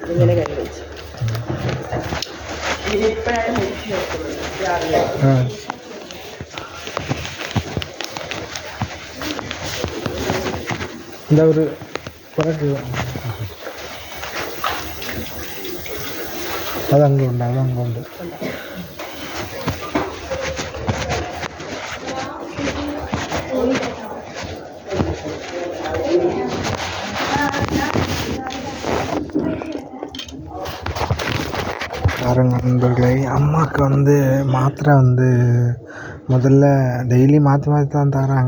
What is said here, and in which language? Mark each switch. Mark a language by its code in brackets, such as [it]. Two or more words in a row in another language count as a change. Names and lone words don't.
[ml] ഇങ്ങനെ കൈ വെച്ച് ഇതിപ്പോഴാണ് മെഡിസിൻ വെക്കുന്നത് രാവിലെ. എന്താ ഒരു അതങ്ങുണ്ട് അതങ്ങുണ്ട്. [ta] நண்பர்களே, அம்மாவுக்கு மாத்திரை முதல்ல டெய்லி மாற்றி மாற்றி தான் தராங்க.